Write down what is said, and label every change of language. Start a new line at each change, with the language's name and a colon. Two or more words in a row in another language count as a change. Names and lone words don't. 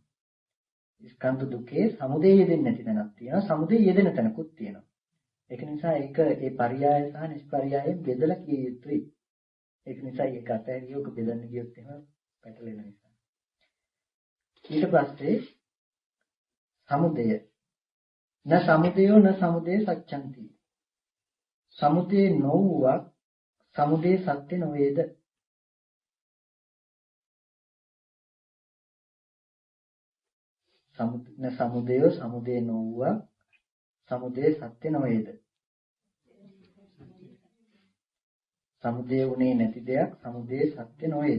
Sinhala: ස්කන්ධ දුකේ සමුදය යෙදෙන්නේ නැති තැනක් තියෙනවා. සමුදය යෙදෙන තැනකුත් තියෙනවා. ඒක නිසා ඒක ඒ පරියාය සහ නිෂ්පරියායෙන් බෙදලා කිය යුතුයි. ඒක නිසා ඒක අතහැරියොක බෙදන්න ගියොත් එහෙම පැටලෙන නිසා. ඊට පස්සේ
Pali: සමුදය න සමුදයෝ න සමුදය සත්‍යන්ති.
Sinhala: සමුදය නොවුවක් සමුදය සත්‍ය නොවේද? සමුදයෝ සමුදය නොවුවක් සමුදය සත්‍ය නොවේද? සමුදය උනේ නැති දෙයක් සමුදය සත්‍ය නොවේද?